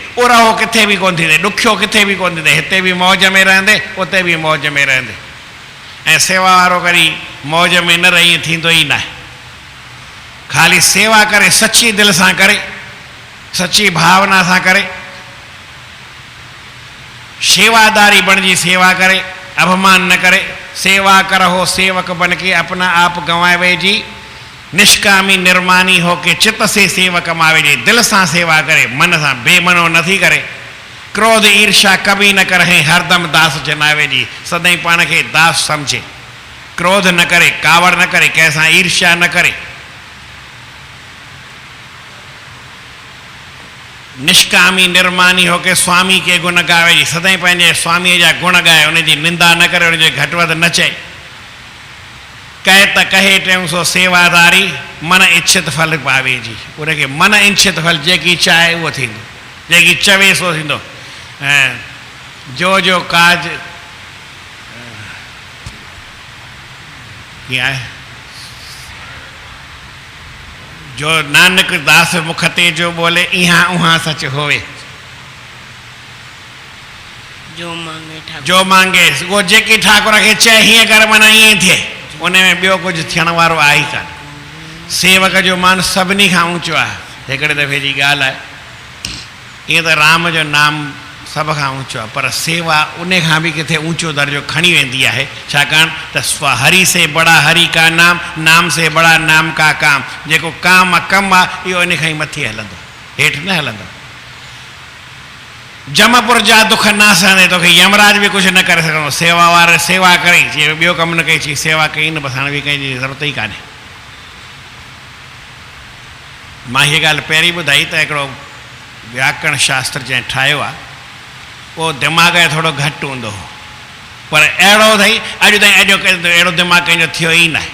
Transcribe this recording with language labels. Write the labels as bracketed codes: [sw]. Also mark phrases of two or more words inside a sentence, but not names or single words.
[sd] उरहो किथे बि कोन थींदे, ॾुखियो किथे बि कोन थींदे, हिते बि मौज में रहंदे, उते बि मौज में रहंदे। ऐं सेवा वारो करी मौज में न रही थींदो ई न आहे। ख़ाली सेवा करे, सची दिलि सां करे, सची भावना सां करे, सेवादारी बणजी सेवा करे, अभिमान न करे। [hi] सेवा करहो सेवक बन के अपना आप गंवावे जी, निष्कामी निर्मानी हो के चित्त से सेवक मावे जी। [sd] दिल सां सेवा करे, मन सां बेमनो नथी करे। [hi] क्रोध ईर्षा कभी न करे, हरदम दास जनावे जी, [sd] सदाई पाण खे दास समझे। क्रोध न करे, कावड़ न करे, कंहिंसां ईर्ष्या न करे। [hi] निष्कामी निर्मानी होके स्वामी के गुण गावे जी, [sd] सदाई पंहिंजे स्वामीअ जा गुण गाए, उनजी निंदा न करे, उनजे घटि वधि न चए। [hi] कहे त कहे टेऊं सो सेवादारी, मन इच्छित फल पावे जी। [sd] उनखे मन इच्छित फल जेकी चाहे उहो थींदो, जेकी चवे सो थींदो। जो काज कीअं आहे, जो नानक दास मुख ते जो बोले, इहा उहा सच होवे। [hi] जो मांगे वो [sd] जेकी ठाकुर खे चए हीअं कर, माना ईअं थिए, उन में ॿियो कुझु थियण वारो आहे ई कान। सेवक जो मान सभिनी खां ऊचो आहे। हिकिड़े दफ़े जी ॻाल्हि आहे, ईअं त राम जो नाम सभ खां ऊचो आहे, पर सेवा उन खां बि किथे ऊचो दर्जो खणी वेंदी आहे। छाकाणि त [hi] हरि से बड़ा हरि का नाम, नाम से बड़ा नाम का काम। [sd] जेको काम कमु आहे इहो इन खां ई मथे हलंदो, हेठि न हलंदो। जमपुर जा दुख न सहंदे, तोखे यमराज बि कुझु न करे सघंदो। सेवा वारे सेवा करे, जीअं ॿियो कमु न कई, चई सेवा कई न, बसि हाणे बि कंहिंजी ज़रूरत ई कान्हे। मां हीअ ॻाल्हि पहिरीं ॿुधाई त हिकिड़ो व्याकरण शास्त्र जंहिं ठाहियो आहे, उहो दिमाग़ जो थोरो घटि हूंदो हो, पर अहिड़ो अथई अॼु ताईं अहिड़ो दिमाग़ कंहिंजो थियो ई न आहे।